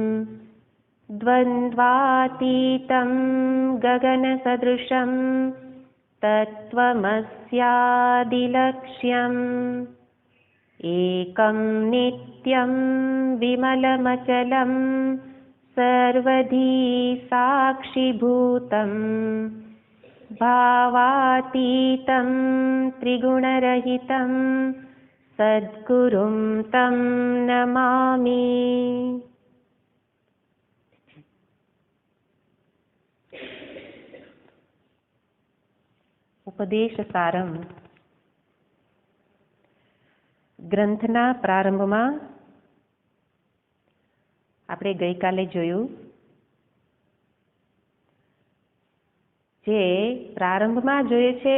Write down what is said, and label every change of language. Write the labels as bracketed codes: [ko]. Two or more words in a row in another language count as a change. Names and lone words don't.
[sa] द्वन्द्वातीतं गगनसदृशं तत्त्वमस्यादिलक्ष्यम् एकं नित्यं विमलमचलं सर्वधी साक्षिभूतम् भावातीतं त्रिगुणरहितं सद्गुरुं तं नमामि। [gu] ઉપદેશ સારમ ગ્રંથના પ્રારંભમાં આપણે ગઈકાલે જોયું જે પ્રારંભમાં જોઈએ છે